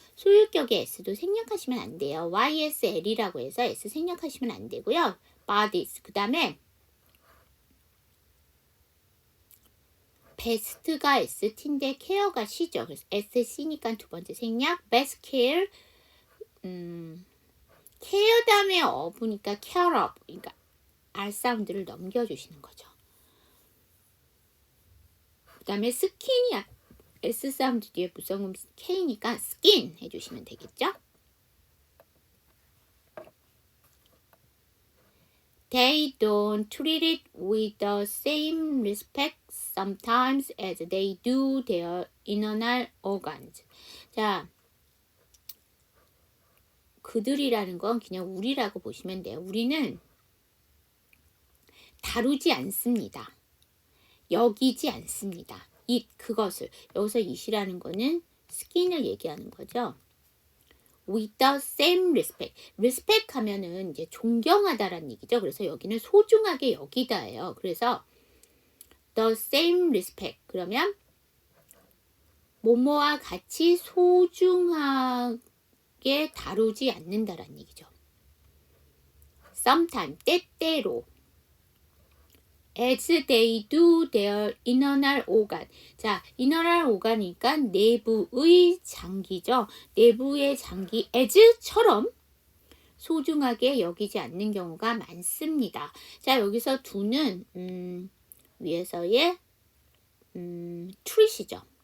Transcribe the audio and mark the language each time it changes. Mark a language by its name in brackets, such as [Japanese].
[Korean] 소유격의 S도 생략하시면 안 돼요. YSL이라고 해서 S 생략하시면 안 되고요. bodies. 그 다음에 best가 ST인데 care가 C죠. 그래서 SC니까 두 번째 생략. [English] best care. [Korean] care 다음에 of니까 [English] care of. [Korean] 그러니까 R 사운드를 넘겨주시는 거죠. 그 다음에 skin이 S 사운드 뒤에 무성음 K니까 skin 해주시면 되겠죠. [English] They don't treat it with the same respect sometimes as they do their internal organs. [Korean] 자, 그들이라는 건 그냥 우리라고 보시면 돼요. 우리는 다루지 않습니다. 여기지 않습니다. 그것을. 여기서 it이라는 거는 스킨을 얘기하는 거죠. [English] With the same respect. [Korean] respect 하면은 이제 존경하다라는 얘기죠. 그래서 여기는 소중하게 여기다예요. [English] 그래서 the same respect. [Korean] 그러면 뭐뭐와 같이 소중하게 다루지 않는다라는 얘기죠. sometimes, 때때로. [English] as they do their internal organ. [Korean] 자, internal organ이니까 내부의 장기죠. 내부의 장기 as처럼 소중하게 여기지 않는 경우가 많습니다. 자, 여기서 do는 위에서의 treat이죠.